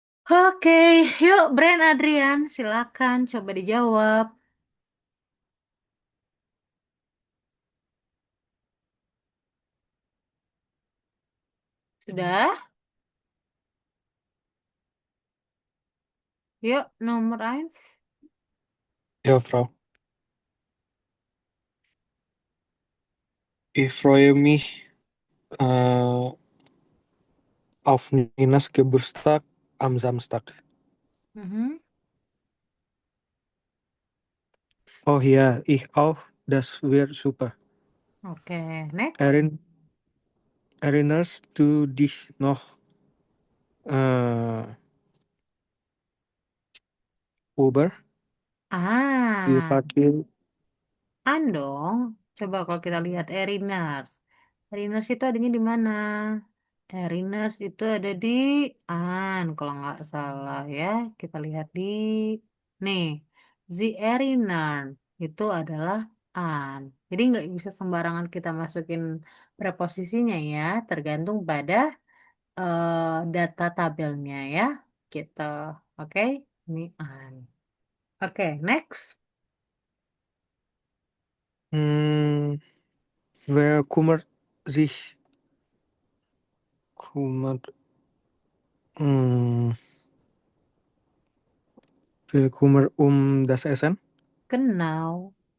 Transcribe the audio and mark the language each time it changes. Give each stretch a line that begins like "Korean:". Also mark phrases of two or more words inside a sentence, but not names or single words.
Indonesian: Oke, yuk Brand Adrian, silakan coba dijawab. Sudah? Yuk, nomor 1.
German: Ja, Frau. Ich freue mich äh, auf Ninas Geburtstag am Samstag. Mhm. Oh ja, ich auch. Das wird super.
Indonesian: Oke, next.
German: Erin, erinnerst du dich noch äh, Uber? Die Ah,
Indonesian: Parkir. dong. Coba kalau kita lihat Eriners. Eriners itu adanya di mana? Eriners itu ada di An, kalau nggak salah ya. Kita lihat di nih. The Eriner itu adalah An. Jadi nggak bisa sembarangan kita masukin preposisinya ya, tergantung pada data tabelnya ya. Gitu. Oke, ini An. Oke, next.
German: Hm, wer kümmert, hm, wer kümmert das Essen? Genau.